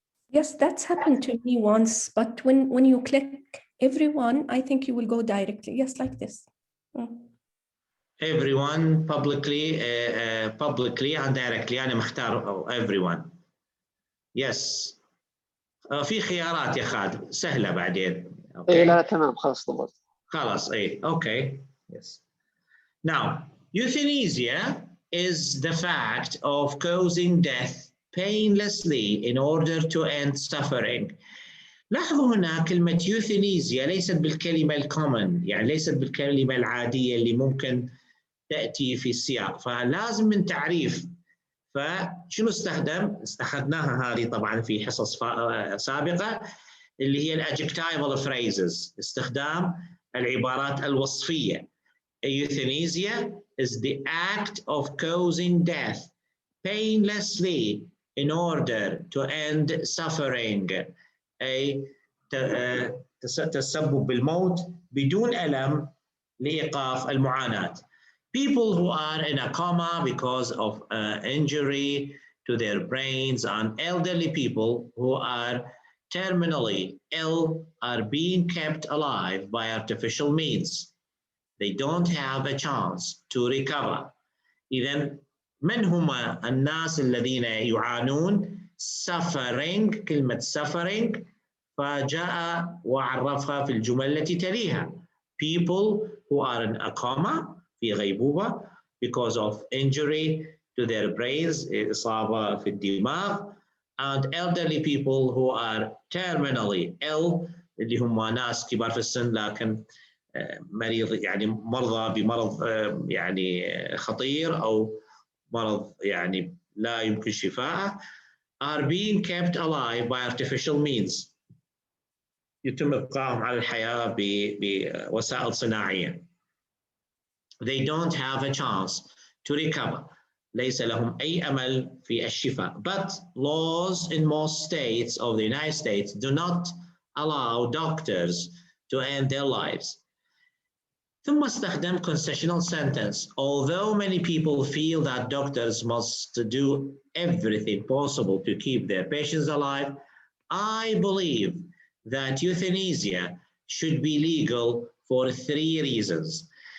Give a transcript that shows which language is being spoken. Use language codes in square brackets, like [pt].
[en] Yes, that's happened to me once, but when you click everyone, I think you will go directly. Yes, like this. Everyone publicly and directly. [ar] أنا مختار everyone. [en] Yes. [ar] في خيارات يا خالد سهلة بعدين. Okay. إيه لا تمام خلاص ضبط. خلاص إيه okay. [en] Yes. Now, euthanasia is the fact of causing death painlessly in order to end suffering. [ar] لاحظوا هنا كلمة euthanasia ليست بالكلمة الcommon، يعني ليست بالكلمة العادية اللي ممكن تأتي في السياق، فلازم من تعريف. فشنو استخدم؟ استخدمناها هذه طبعا في حصص سابقة اللي هي الadjectival phrases، استخدام العبارات الوصفية. [en] Euthanasia is the act of causing death painlessly in order to end suffering. [ar] أي تسبب بالموت بدون ألم لإيقاف المعاناة. [en] People who are in a coma because of injury to their brains and elderly people who are terminally ill are being kept alive by artificial means. They don't have a chance to recover. [ar] إذن من هم الناس الذين يعانون؟ suffering، كلمة suffering فجاء وعرفها في الجمل التي تليها. [en] People who are in a coma [ar] في غيبوبة [en] because of injury to their brains، [ar] إصابة في الدماغ [en] and elderly people who are terminally ill [ar] اللي هم ناس كبار في السن لكن مريض يعني مرضى بمرض يعني خطير أو مرض يعني لا يمكن شفاءه [en] are being kept alive by artificial means. [ar] يتم إبقائهم على الحياة بوسائل صناعية. [en] They don't have a chance to recover. [ar] ليس لهم أي أمل في الشفاء. [en] But laws in most states of the United States do not allow doctors to end their lives. [ar] ثم استخدم concessional sentence. [en] Although many people feel that doctors must do everything possible to keep their patients alive, I believe that euthanasia should be legal for 3 reasons.